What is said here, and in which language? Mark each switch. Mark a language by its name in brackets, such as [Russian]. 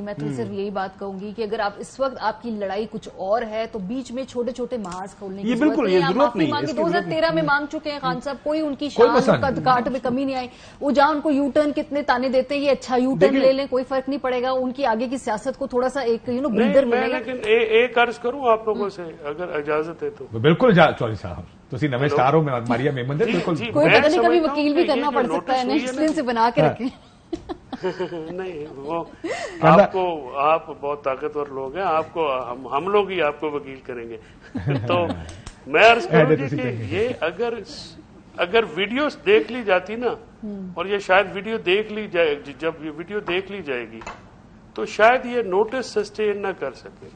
[Urdu] میں تو صرف یہی بات کہوں گی کہ اگر آپ اس وقت آپ کی لڑائی کچھ اور ہے تو بیچ میں چھوٹے چھوٹے محاذ کھولنے کی ضرورت نہیں ہے. 2013 میں مانگ چکے ہیں خان صاحب, کوئی ان کی شان قد کاٹ میں کمی نہیں آئی. وہ جہاں ان کو یو ٹرن کتنے تانے دیتے ہیں, یہ اچھا یو ٹرن لے لیں, کوئی فرق نہیں پڑے گا. ان کی آگے کی سیاست کو تھوڑا سا ایک بریدر ملے گا. لیکن ایک عرض کروں آپ لوگوں سے اگر اجازت ہے تو. [Punjabi] بالکل چودھری صاحب تسی نویں سٹار ہو ماریا میمن دے بالکل. [Urdu] کوئی پتہ نہیں کبھی وکیل بھی کرنا پڑ سکتا ہے, نیکسٹ دن سے بنا کے رکھیں. نہیں وہ آپ بہت طاقتور لوگ ہیں, آپ کو ہم لوگ ہی آپ کو وکیل کریں گے. تو میں عرض کروں کہ یہ اگر ویڈیوز دیکھ لی جاتی نا, اور یہ شاید ویڈیو دیکھ لی جائے, جب یہ ویڈیو دیکھ لی جائے گی تو شاید یہ نوٹس سسٹین نہ کر سکے.